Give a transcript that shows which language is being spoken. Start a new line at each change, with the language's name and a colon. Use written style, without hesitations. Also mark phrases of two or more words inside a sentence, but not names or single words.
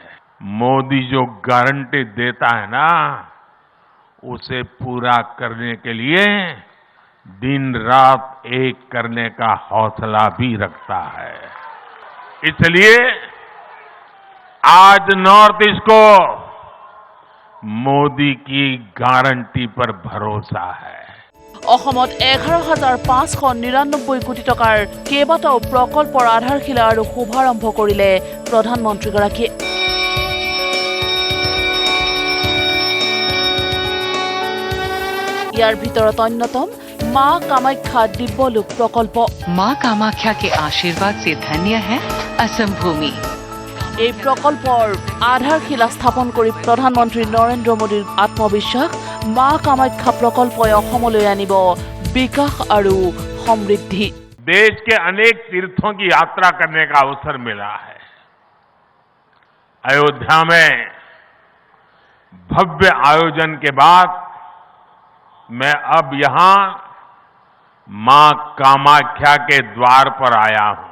Hindi: मोदी जो गारंटी देता है ना, उसे पूरा करने के लिए दिन रात एक करने का हौसला भी रखता है। इसलिए आज नॉर्थ ईस्ट को मोदी की गारंटी पर भरोसा है।
Assamese: অসমত 11,599 কোটি টকাৰ কেইবাটাও প্ৰকল্পৰ আধাৰশিলা আৰু শুভাৰম্ভ কৰিলে প্ৰধানমন্ত্ৰীগৰাকীয়ে। ইয়াৰ ভিতৰত অন্যতম মা কামাখ্যা দিব্যলোক প্ৰকল্প।
Hindi: माँ कामाख्या के आशीर्वाद से धन्य है असम भूमि।
Assamese: এই প্ৰকল্পৰ আধাৰশিলা স্থাপন কৰি প্ৰধানমন্ত্ৰী নৰেন্দ্ৰ মোদীৰ আত্মবিশ্বাস, মা কামাখ্যা প্ৰকল্পই অসমলৈ আনিব বিকাশ আৰু সমৃদ্ধি।
Hindi: देश के अनेक तीर्थों की यात्रा करने का अवसर मिला है। अयोध्या में भव्य आयोजन के बाद मैं अब यहां मां कामाख्या के द्वार पर आया हूं।